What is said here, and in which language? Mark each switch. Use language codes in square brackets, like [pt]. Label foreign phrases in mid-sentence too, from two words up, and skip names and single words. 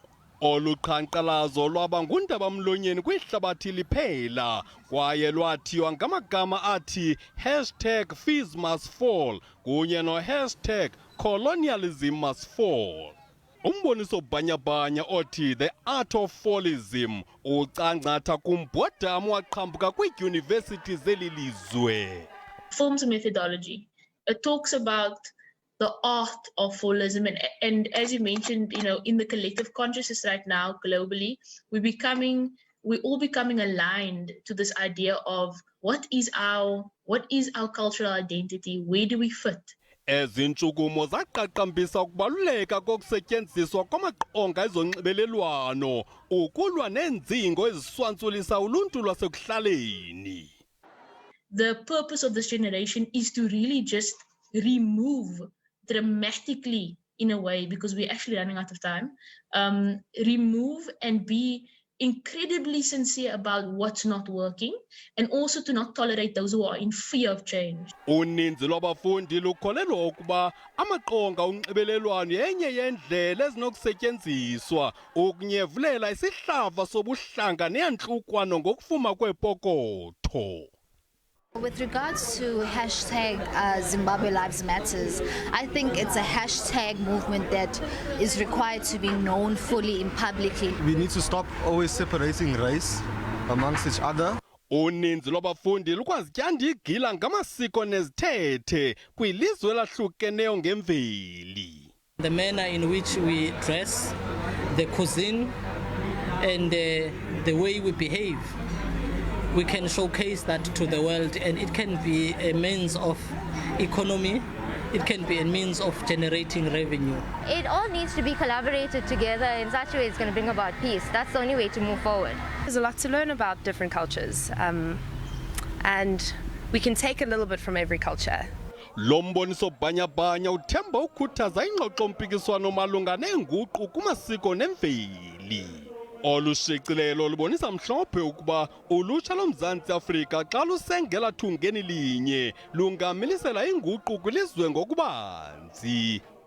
[xh] Olu qhankqalazo lwaba ngundaba-mlonyeni kwihlabathi liphela kwaye lwathiywa ngamagama athi #FeesMustFall kunye no#colonialismMustFall. Umboniso bhanyabhanya othi The Art of Fallism ucangcatha kumbhodama waqhambuka kwiidyunivesithi zeli lizwe. [en] Forms a methodology. It talks about the art of fallism, and as you mentioned, in the collective consciousness right now globally, we're all becoming aligned to this idea of what is our cultural identity, where do we fit? [xh] Ezintshukumo zaqaqambisa ukubaluleka kokusetyenziswa kwamaqonga ezonxibelelwano ukulwa neenzingo eziswantsulisa uluntu lwasekuhlaleni. [en] The purpose of this generation is to really just remove dramatically, in a way, because we're actually running out of time, remove and be incredibly sincere about what's not working, and also to not tolerate those who are in fear of change. [xh] Uninzi lwabafundi lukholelwa ukuba amaqonga onxibelelwano yenye yendlela ezinokusetyenziswa ukunyevulela isihlava sobuhlanga neyantlukwano ngokufuma kweepokotho. [en] With regards to #Zimbabwe Lives Matters, I think it's a hashtag movement that is required to be known fully in publicly. We need to stop always separating race amongst each other. [xh] Uninzi lwabafundi lukwazityanda igila ngamasiko nezithethe kwilizwe lahlukeneyo ngemveli. [en] The manner in which we dress, the cuisine, and the way we behave, we can showcase that to the world, and it can be a means of economy, it can be a means of generating revenue. It all needs to be collaborated together in such a way it's going to bring about peace. That's the only way to move forward. There's a lot to learn about different cultures, and we can take a little bit from every culture. [xh] Lo mboniso bhanyabhanya uthemba ukhuthaza ingxoxo-mpikiswano malunga neenguqu kumasiko nemveli. Olu shicilelo lubonisa mhlophe ukuba ulutsha loMzantsi Afrika xa lusengela thungeni linye lungamilisela inguqu kwilizwe ngokubanzi.